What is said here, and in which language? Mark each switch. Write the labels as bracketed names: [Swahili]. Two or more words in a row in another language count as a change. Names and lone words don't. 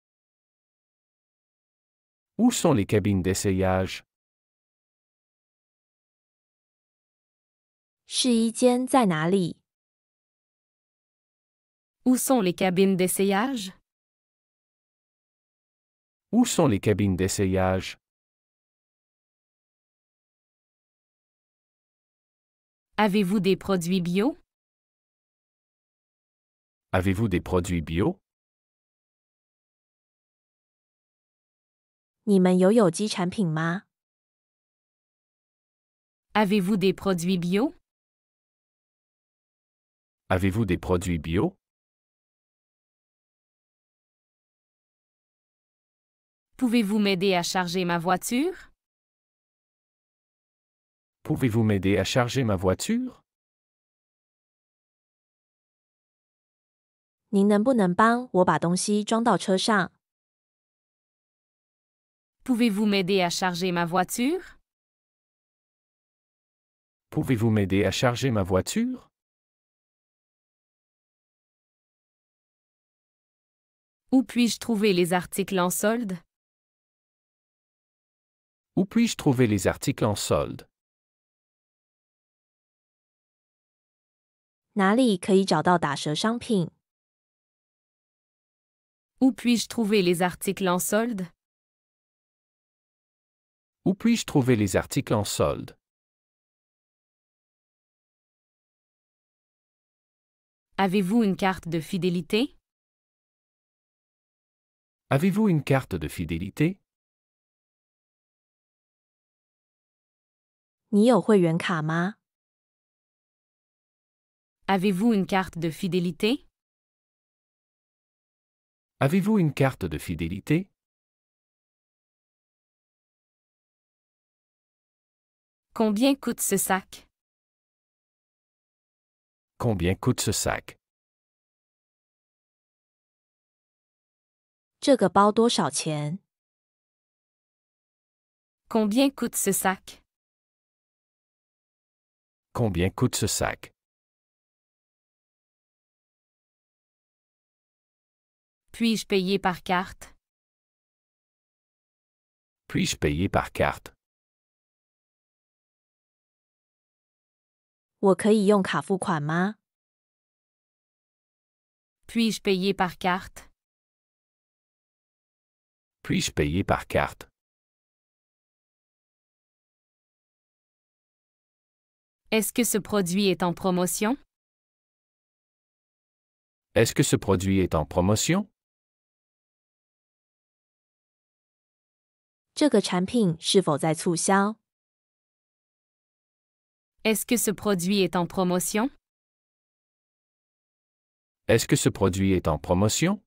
[French] Où sont les cabines d'essayage? [Chinese] 试衣间在哪里？ [French] Où sont les cabines d'essayage? Où sont les cabines d'essayage? Avez-vous des produits bio? Avez-vous des produits bio? [Chinese] 你们有有机产品吗？ [French] Avez-vous des produits bio? Avez-vous des produits bio? Pouvez-vous m'aider à charger ma voiture? Pouvez-vous m'aider à charger ma voiture? [Chinese] 您能不能帮我把东西装到车上？ [French] Pouvez-vous m'aider à charger ma voiture? Pouvez-vous m'aider à charger ma voiture? Où puis-je trouver les articles en solde? Où puis-je trouver les articles en solde? [Chinese] 哪里可以找到打折商品？ [French] Où puis-je trouver les articles en solde? Où puis-je trouver les articles en solde? Avez-vous une carte de fidélité? Avez-vous une carte de fidélité? [Chinese] 你有会员卡吗？ [French] Avez-vous une carte de fidélité? Avez-vous une carte de fidélité? Combien coûte ce sac? Combien coûte ce sac? [Chinese] 这个包多少钱？ [French] Combien coûte ce sac? Combien coûte ce sac? Puis-je payer par carte? Puis-je payer par carte? [Chinese] 我可以用卡付款吗？ [French] Puis-je payer par carte? Puis-je payer par carte? Est-ce que ce produit est en promotion? Est-ce que ce produit est en promotion? [Chinese] 这个产品是否在促销？ [French] Est-ce que ce produit est en promotion? Est-ce que ce produit est en promotion?